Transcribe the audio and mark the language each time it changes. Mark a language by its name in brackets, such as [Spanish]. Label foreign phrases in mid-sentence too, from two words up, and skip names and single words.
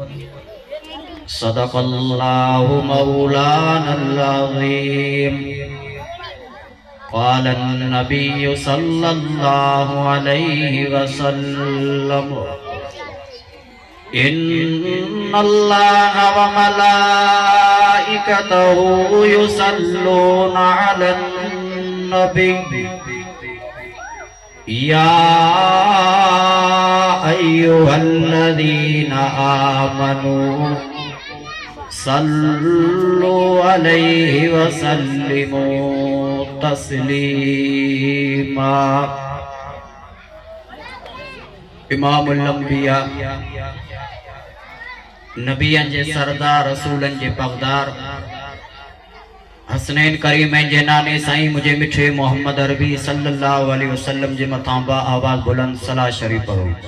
[Arabic] صدق الله مولانا العظيم. قال النبي صلى الله عليه وسلم إن الله وملائكته يصلون على النبي يا أيها الذين آمنوا صلوا عليه وسلموا تسليما. [Sindhi] امام الانبياء نبين جي سردار رسولن جي پڳدار حسنين ڪريمين جي نالي سائين مجھے مٺي محمد عربي [Arabic] صلى الله عليه وسلم [Sindhi] جي مٿان با آواز بلند صلاح شريف پڙهو.